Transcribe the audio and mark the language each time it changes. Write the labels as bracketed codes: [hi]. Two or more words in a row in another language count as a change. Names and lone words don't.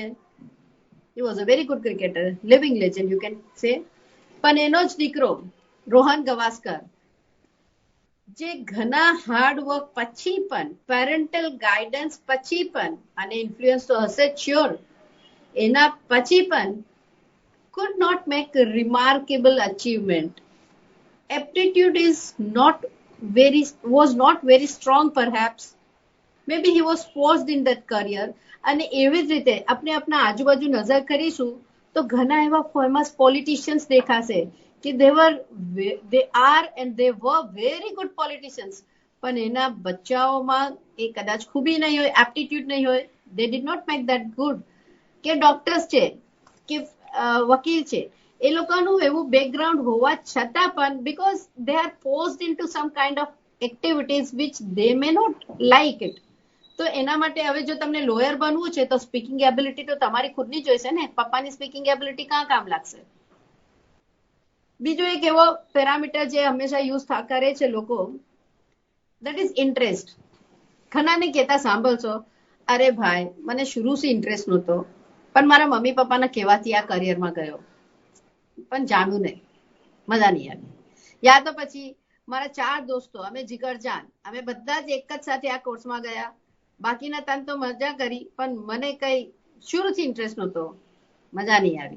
[en] He was a very good cricketer, living legend you can say. [gu] પણ એનો જ દીકરો રોહન ગવાસ્કર, જે ઘણા [en] hard work [gu] પછી પણ, [en] parental guidance [gu] પછી પણ, અને ઇન્ફ્લુઅન્સ તો હશે જ શ્યોર, એના પછી પણ [en] could not make a remarkable achievement. Aptitude was not very strong perhaps. Maybe he was forced in that career. [gu] અને એવી જ રીતે આપણે આપણા આજુબાજુ નજર કરીશું તો ઘણા એવા [en] famous politicians [gu] દેખાશે કે [en] they are and they were very good politicians, [gu] પણ એના બચ્ચાઓમાં એ કદાચ ખૂબી નહીં હોય, એપ્ટિટ્યુડ નહીં હોય, [en] they did not make that good. [gu] કે ડોક્ટર્સ છે કે વકીલ છે, એ લોકોનું એવું બેકગ્રાઉન્ડ હોવા છતાં પણ [en] because they are forced into some kind of activities which they may not like it. [gu] તો એના માટે હવે જો તમને લોયર બનવું છે તો [en] speaking ability [gu] તો તમારી ખુદની જ હશે ને, પપ્પાની [en] speaking ability [gu] કાં કામ લાગશે? બીજો એક એવો પેરામીટર જે હંમેશા યુઝ કરે છે લોકો, [en] that is interest. [gu] ઘણાને કહેતા સાંભળશો, અરે ભાઈ મને શરૂથી ઇન્ટરેસ્ટ નહોતો, પણ મારા મમ્મી પપ્પાના કહેવાથી આ કરિયરમાં ગયો, પણ જાણ્યું નહીં, મજા નહીં આવી. યા તો પછી મારા 4 દોસ્તો, અમે જીગરજાન, અમે બધા જ એક જ સાથે આ કોર્સમાં ગયા, બાકીના તન તો મજા કરી, પણ મને કઈ શરૂથી ઇન્ટરેસ્ટ નહોતો, મજા નહીં આવી.